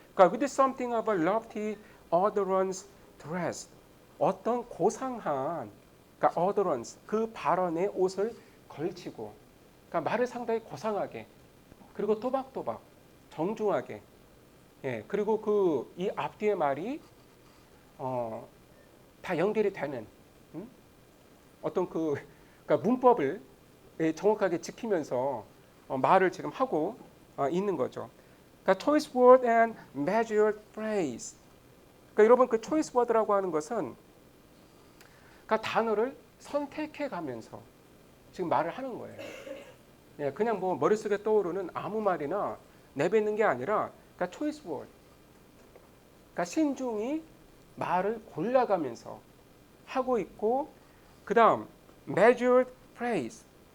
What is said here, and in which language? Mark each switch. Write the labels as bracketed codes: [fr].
[ko] 그러니까 [en] with something of a lofty utterance dressed [ko] 어떤 고상한 그러니까 utterance 그 발언에 옷을 걸치고 그러니까 말을 상당히 고상하게 그리고 또박또박 정중하게 그리고 그 이 앞뒤의 말이 다 연결이 되는 어떤 그러니까 문법을 정확하게 지키면서 말을 지금 하고 있는 거죠. 그러니까 [en] choice word and measured phrase. [ko] 그러니까 여러분 그 [en] choice word [ko] 라고 하는 것은 그러니까 단어를 선택해 가면서 지금 말을 하는 거예요. 그냥 뭐 머릿속에 떠오르는 아무 말이나 내뱉는 게 아니라 그러니까 [en] choice word. [ko] 그러니까 신중히 말을 골라가면서 하고 있고 그다음 [en] measured phrase.